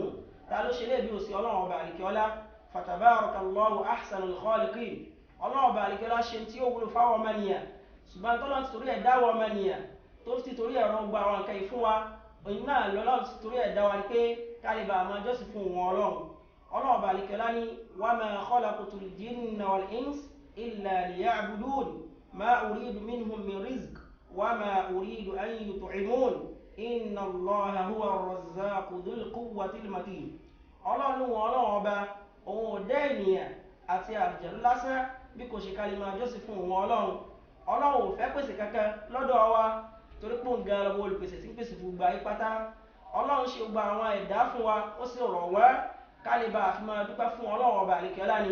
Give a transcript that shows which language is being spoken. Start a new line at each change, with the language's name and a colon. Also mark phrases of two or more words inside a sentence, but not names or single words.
Yoruba: Ta ló ṣe léèbí òsì Ọlọ́run Ọba àlekíọ́lá?
Arabic: فتبارك الله أحسن الخالقين.
Yoruba: Ọlọ́run Ọba àlekíọ́lá ṣe tí ó wúlò fáwọn ọmọnìyàn, ṣùgbọ́n tọ́lọ́run ti torí ẹ̀ dáwọ́ ọmọnìyàn tó ti torí ẹ̀rọ gba àwọn nǹkan yìí fún wa. Òyìn náà lọ́lọ́run ti torí ẹ̀ dá wa ni pé ká lè bá máa jọ́sìn fún wọn Ọlọ́run. Ọlọ́run Ọba àlekíọ́lá ní
Arabic: وما خلقت الجن والإنس إلا ليعبدون ما أريد منهم من رزق وما أريد أن يطعمون إن الله هو الرزاق ذو القوة المتين.
Yoruba: Ọlọ́run wọn ọlọ́run ọba òun ò dá ènìyàn àti àlùjànnú lásán bí kò ṣe ká lè máa jọ́sìn fún òun ọlọ́run. Ọlọ́run ò fẹ́ pèsè kankan lọ́dọ̀ wa torí pé òun gan lọ́wọ́ olùpèsè tí ń pèsè fún gbogbo ayé pátá. Ọlọ́run ṣe gba àwọn ẹ̀dá fún wa ó sì rọ̀ wọ́n ká lè bá a fi máa dúpẹ́ fún ọlọ́run ọba àlekèọ́lá ni.